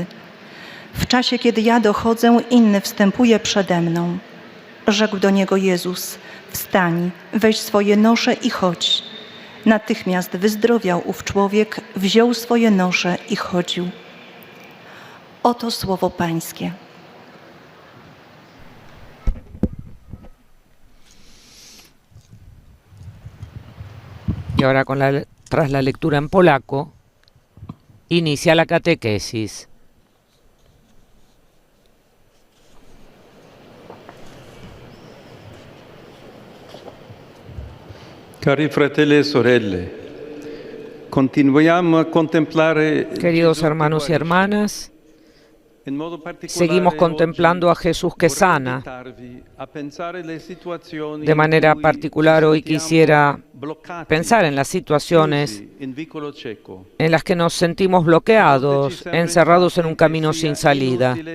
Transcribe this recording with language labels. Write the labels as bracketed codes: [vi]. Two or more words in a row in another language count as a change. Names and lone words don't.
[pl] W czasie, kiedy ja dochodzę, inny wstępuje przede mną. Rzekł do niego Jezus: wstań, weź swoje nosze i chodź. Natychmiast wyzdrowiał ów człowiek, wziął swoje nosze i chodził. Oto słowo Pańskie. [es] Y ahora, tras la lectura en polaco, inicia la catequesis. [it] Cari fratelli e sorelle, continuiamo a contemplare. [es] Queridos hermanos y hermanas, seguimos contemplando a Jesús que sana. De manera particular, hoy quisiera pensar en las situaciones en las que nos sentimos bloqueados, encerrados en un camino sin salida.